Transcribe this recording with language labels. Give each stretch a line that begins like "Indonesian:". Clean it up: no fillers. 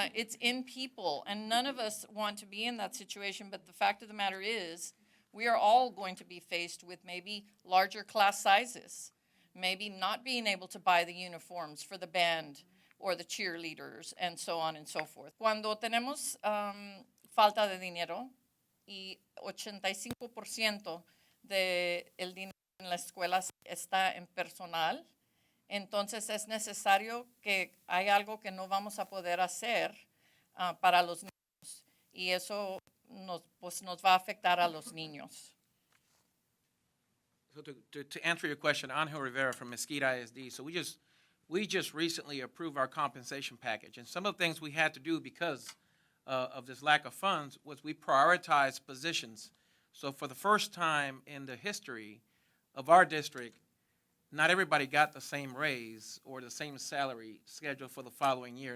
English: It's in people, and none of us want to be in that situation, but the fact of the matter is, we are all going to be faced with maybe larger class sizes, maybe not being able to buy the uniforms for the band or the cheerleaders, and so on and so forth.
Spanish: Cuando tenemos falta de dinero y 85% del dinero en la escuela está en personal, entonces es necesario que hay algo que no vamos a poder hacer para los niños. Y eso nos va a afectar a los niños.
English: So to answer your question, Angel Rivera from Mesquite ISD. So we just recently approved our compensation package, and some of the things we had to do because of this lack of funds was we prioritized positions. So for the first time in the history of our district, not everybody got the same raise or the same salary schedule for the following year.